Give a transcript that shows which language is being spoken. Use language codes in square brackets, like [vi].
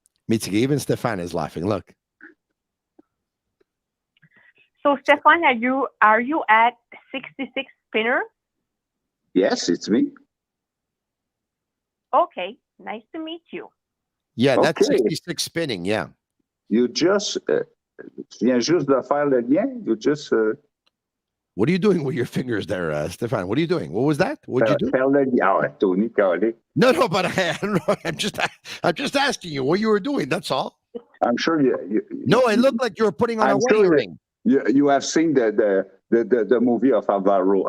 [en] Mitsuki, even Stefan is laughing. Look. So, Stefan, are you at 66 spinner? Yes, it's me. Okay, nice to meet you. Yeah, that's 66 spinning, yeah. You just, [fr] viens juste de faire le lien. [en] You just... What are you doing with your fingers there, Stefan? What are you doing? What was that? What did you do? Tony, no, but I'm just asking you what you were doing. That's all. I'm sure you no, it looked like you were putting on a wedding ring. You have seen the movie of Alvaro.